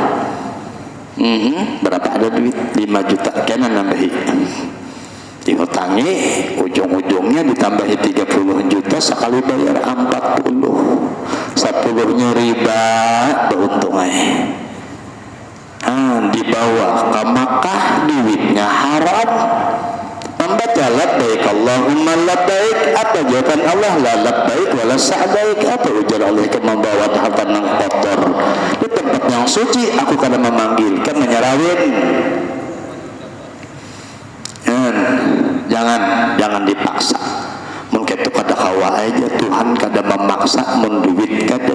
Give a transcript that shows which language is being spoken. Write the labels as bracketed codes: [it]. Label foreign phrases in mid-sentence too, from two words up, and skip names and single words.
[bjn] Berapa ada duit 5 juta kena nambahi dihutangi, ujung-ujungnya ditambahi 30 juta sekali bayar 40, 10-nya riba beuntungannya. Dibawa ke Makkah duitnya haram, membaca [ar] labbaik Allahumma labbaik, [bjn] apa jawaban Allah? [ar] La labbaik wala sa'baik. [bjn] Apa ujar Allah ke membawa harta nang kotor di tempat yang suci, aku kada memanggil kan menyerawin. Jangan dipaksa. Mungkin itu kada kawa aja Tuhan kada memaksa, menduit kada.